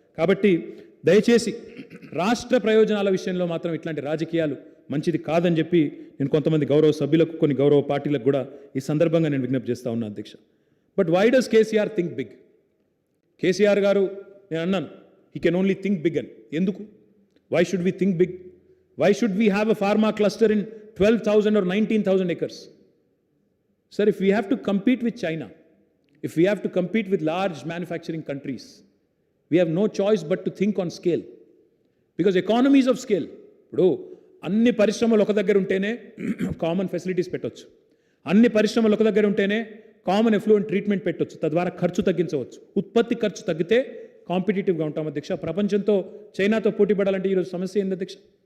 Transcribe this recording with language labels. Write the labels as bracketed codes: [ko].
[te] కాబట్టి దయచేసి రాష్ట్ర ప్రయోజనాల విషయంలో మాత్రం ఇట్లాంటి రాజకీయాలు మంచిది కాదని చెప్పి నేను కొంతమంది గౌరవ సభ్యులకు, కొన్ని గౌరవ పార్టీలకు కూడా ఈ సందర్భంగా నేను విజ్ఞప్తి చేస్తా ఉన్నా అధ్యక్ష. [en] But why does KCR think big? KCR గారు, [te] నేను అన్నాను [en] He can only think big అని. [te] ఎందుకు? [en] Why should we think big? Why should we have a pharma cluster in 12,000 or 19,000 acres? Sir, if we have to compete with China, if we have to compete with large manufacturing countries, we have no choice but to think on scale, because economies of scale. [te] ఇప్పుడు అన్ని పరిశ్రమలు ఒక దగ్గర ఉంటేనే common facilities పెట్టవచ్చు, అన్ని పరిశ్రమలు ఒక దగ్గర ఉంటేనే కామన్ ఎఫ్లూయెంట్ ట్రీట్మెంట్ పెట్టవచ్చు, తద్వారా ఖర్చు తగ్గించవచ్చు. ఉత్పత్తి ఖర్చు తగ్గితే కాంపిటేటివ్గా ఉంటాం అధ్యక్ష. ప్రపంచంతో చైనాతో పోటీ పడాలంటే ఈరోజు సమస్య ఏంది అధ్యక్ష?